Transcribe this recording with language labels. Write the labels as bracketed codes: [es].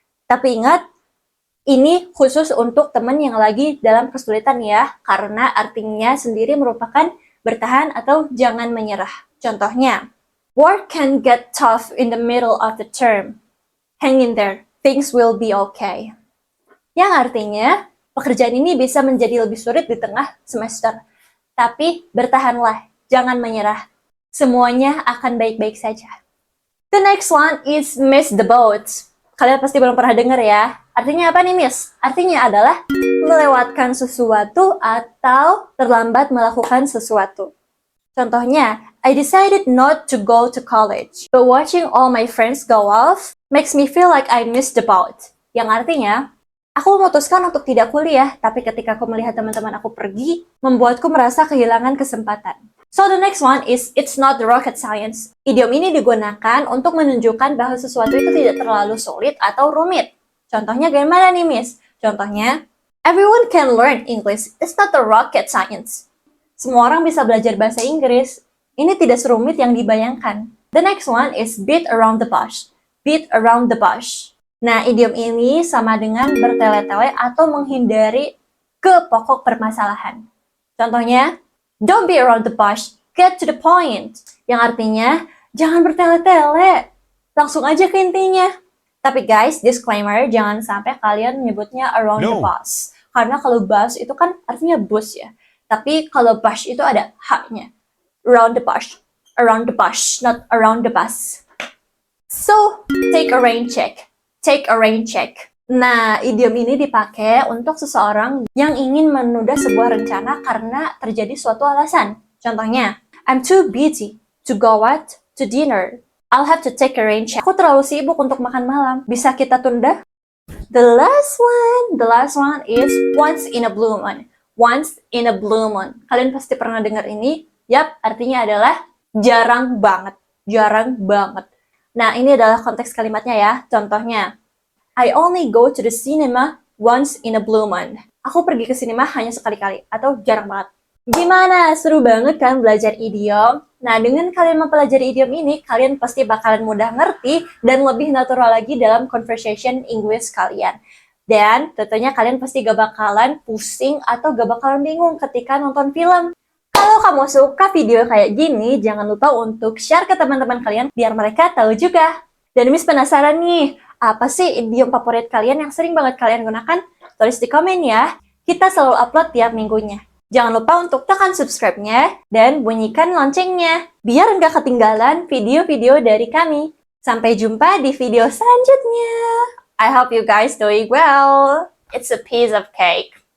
[id] Tapi ingat, ini khusus untuk teman yang lagi dalam kesulitan ya, karena artinya sendiri merupakan bertahan atau jangan menyerah. Contohnya, [en] work can get tough in the middle of the term. Hang in there, things will be okay. [id] Yang artinya, pekerjaan ini bisa menjadi lebih sulit di tengah semester. Tapi bertahanlah, jangan menyerah. Semuanya akan baik-baik saja. [en] The next one is miss the boat. [id] Kalian pasti belum pernah dengar ya. Artinya apa nih, Miss? Artinya adalah melewatkan sesuatu atau terlambat melakukan sesuatu. Contohnya, [en] I decided not to go to college, but watching all my friends go off makes me feel like I missed the boat. [id] Yang artinya, aku memutuskan untuk tidak kuliah, tapi ketika aku melihat teman-teman aku pergi, membuatku merasa kehilangan kesempatan. [en] So the next one is, it's not the rocket science. [id] Idiom ini digunakan untuk menunjukkan bahwa sesuatu itu tidak terlalu sulit atau rumit. Contohnya gimana nih, Miss? Contohnya, [en] everyone can learn English. It's not the rocket science. [id] Semua orang bisa belajar bahasa Inggris. Ini tidak serumit yang dibayangkan. [en] The next one is beat around the bush. Beat around the bush. [id] Nah, idiom ini sama dengan bertele-tele atau menghindari ke pokok permasalahan. Contohnya, [en] don't be around the bush, get to the point. [id] Yang artinya, jangan bertele-tele, langsung aja ke intinya. Tapi guys, disclaimer, jangan sampai kalian menyebutnya [en] around the bus. [id] Karena kalau bus itu kan artinya bus ya. Tapi kalau bush itu ada H-nya. [en] Around the bush, not around the bus. So, take a rain check. Take a rain check. [id] Nah, idiom ini dipakai untuk seseorang yang ingin menunda sebuah rencana karena terjadi suatu alasan. Contohnya, [en] I'm too busy to go out to dinner. I'll have to take a rain check. [id] Aku terlalu sibuk untuk makan malam. Bisa kita tunda? [en] The last one is once in a blue moon. Once in a blue moon. [id] Kalian pasti pernah dengar ini. Yap, artinya adalah jarang banget. Jarang banget. Nah, ini adalah konteks kalimatnya ya. Contohnya, [en] I only go to the cinema once in a blue moon. [id] Aku pergi ke sinema hanya sekali-kali atau jarang banget. Gimana? Seru banget kan belajar idiom? Nah, dengan kalian mempelajari idiom ini, kalian pasti bakalan mudah ngerti dan lebih natural lagi dalam [en] conversation English [id] kalian. Dan tentunya kalian pasti gak bakalan pusing atau gak bakalan bingung ketika nonton film. Kalau kamu suka video kayak gini, jangan lupa untuk share ke teman-teman kalian biar mereka tahu juga. Dan Miss penasaran nih, apa sih idiom favorit kalian yang sering banget kalian gunakan? Tulis di komen ya. Kita selalu upload tiap minggunya. Jangan lupa untuk tekan subscribe-nya dan bunyikan loncengnya, biar nggak ketinggalan video-video dari kami. Sampai jumpa di video selanjutnya. [en] I hope you guys doing well. It's a piece of cake.